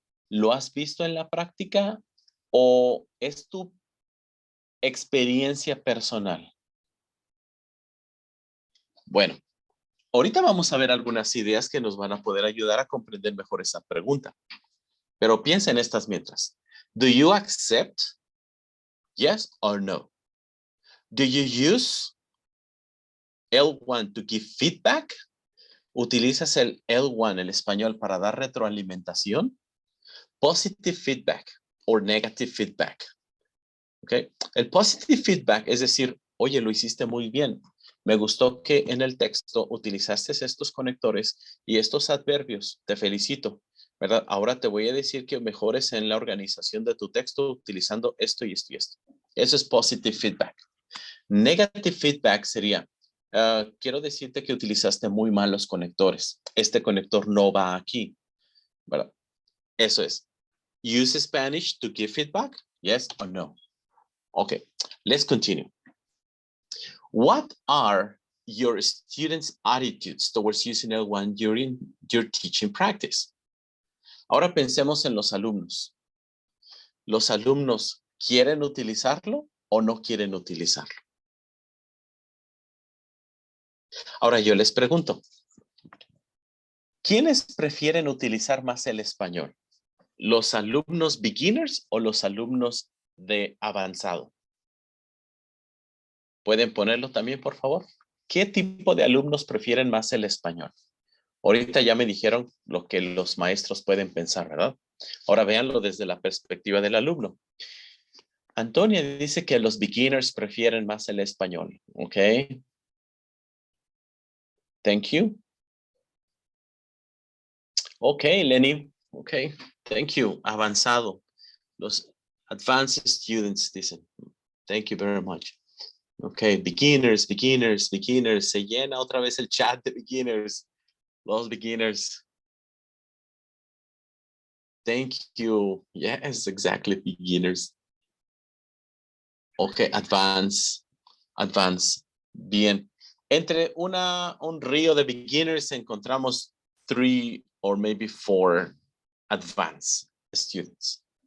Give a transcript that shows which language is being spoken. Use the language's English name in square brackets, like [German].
[Spanish] ¿Lo has visto en la práctica? ¿O es tu experiencia personal? Bueno, ahorita vamos a ver algunas ideas que nos van a poder ayudar a comprender mejor esa pregunta. Pero piensa en estas mientras. [English] Do you accept? Yes or no? Do you use L1 to give feedback? [Spanish] ¿Utilizas el L1, el español, para dar retroalimentación? [English] Positive feedback or negative feedback. Okay. [Spanish] El positive feedback es decir, oye, lo hiciste muy bien. Me gustó que en el texto utilizaste estos conectores y estos adverbios. Te felicito, ¿verdad? Ahora te voy a decir que mejores en la organización de tu texto utilizando esto y esto y esto. Eso es positive feedback. Negative feedback sería, quiero decirte que utilizaste muy mal los conectores. Este conector no va aquí, ¿verdad? Eso es. [English] Use Spanish to give feedback? Yes or no? Okay, let's continue. What are your students' attitudes towards using L1 during your teaching practice? [Spanish] Ahora pensemos en los alumnos. ¿Los alumnos quieren utilizarlo o no quieren utilizarlo? Ahora yo les pregunto, ¿quiénes prefieren utilizar más el español? ¿Los alumnos beginners o los alumnos de avanzado? ¿Pueden ponerlo también, por favor? ¿Qué tipo de alumnos prefieren más el español? Ahorita ya me dijeron lo que los maestros pueden pensar, ¿verdad? Ahora véanlo desde la perspectiva del alumno. Antonia dice que los beginners prefieren más el español, ¿ok? [English] Thank you. Ok, Lenny, ok, thank you. Avanzado. Los advanced students dicen. Thank you very much. Ok, beginners, beginners, beginners. [Spanish] Se llena otra vez el chat de beginners. Los beginners. [English] Thank you. Yes, exactly, beginners. Ok, advance, advance. Bien. [Spanish] Entre un río de beginners encontramos [English] 3 or maybe 4 advanced students.